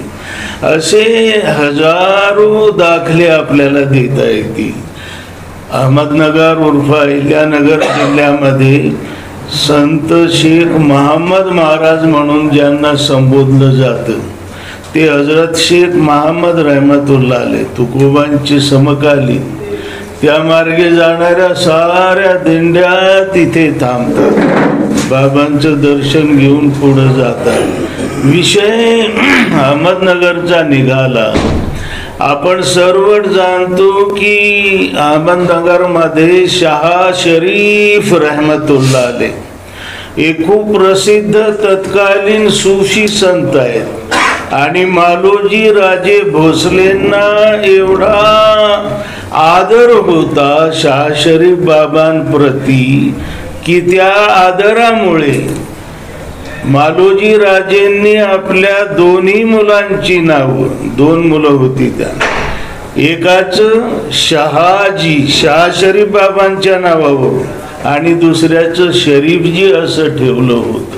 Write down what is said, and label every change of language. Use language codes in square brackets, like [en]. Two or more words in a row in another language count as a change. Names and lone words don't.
[mr] असे हजारो दाखले आपल्याला देता येतील. अहमदनगर उर्फ अहिल्यानगर जिल्ह्यामध्ये संत शेख महम्मद महाराज म्हणून ज्यांना संबोधलं जातं ते हजरत शेख महम्मद [ar] رحمة الله عليه [mr] तुकोबांचे समकालीन. त्या मार्गे जाणाऱ्या साऱ्या दिंड्या तिथे थांबतात, बाबांचं दर्शन घेऊन पुढे जातात. विषय अहमदनगरचा निघाला. आपण सर्व जाणतो की अहमदनगरमध्ये शाह शरीफ [ar] رحمة الله عليه [mr] एक खूप प्रसिद्ध तत्कालीन सूफी संत आहेत. आणि मालोजी राजे भोसलेंना एवढा आदर होता शाह शरीफ बाबांप्रती की त्या आदरामुळे मालोजी राजेंनी आपल्या दोन्ही मुलांची नावं, 2 मुलं होती त्या, एकाचं शहाजी शाह शरीफ बाबांच्या नावावर आणि दुसऱ्याचं शरीफजी असं ठेवलं होतं.